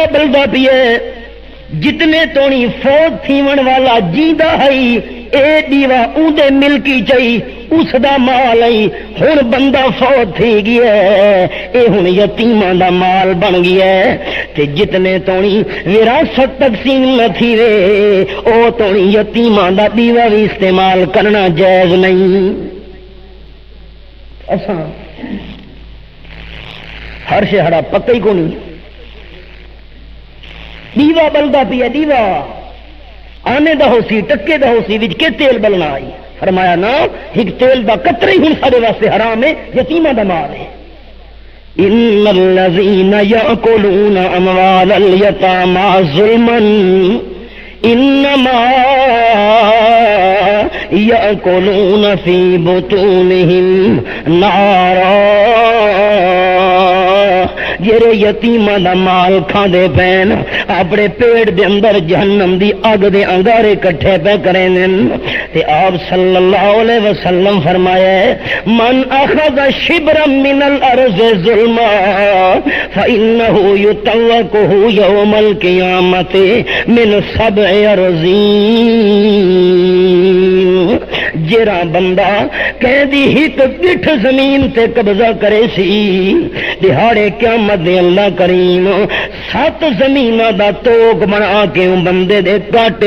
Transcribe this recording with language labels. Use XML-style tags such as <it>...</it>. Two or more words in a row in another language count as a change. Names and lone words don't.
<skr>بلدا پی ہے جتنے تونی فوت تھیون والا جیندا ہے اے دیوا اون دے ملکی چاہی اس دا مال ہے ہن بندہ فوت تھی گیا ہے اے ہن یتیماں دا مال بن گیا ہے تے جتنے تونی وراثت تقسیم نہ تھی وے او تونی یتیماں دا دیوا بھی استعمال کرنا جائز نہیں اساں ہر شہڑا پکا ہی کو نہیں دیوا بلدا پیا دیوا آنے دا ہو سی ٹکے دا ہو سی وچ کے تیل بلنا آئی فرمایا نا ایک تیل دا قطرہ ہی ہن سارے واسطے حرام ہے یتیماں دا مال ہے</skr> <ar>ان الذین یاکلون اموال الیتامی ظلما انما یاکلون فی بطونہم نارا</ar> <skr>جڑے یتیماں دا مال کھاندے پین اپنے پیٹ دے اندر جہنم دی اگ دے انگارے کٹھے پہ کریں تے آپ</skr> <ar>صلی اللہ علیہ وسلم</ar> <skr>فرمایا ہے</skr> <ar>من اخذ شبرا من الارض ظلما فانه يطوقه يوم القیامت من 7</ar> <skr>ارضین جڑا بندہ کہندی ہک گٹھ زمین تے قبضہ کرے سی دہاڑے قیامت دے اللہ کریم 7 زمیناں دا توک بنا کے بندے دے کاٹے</skr>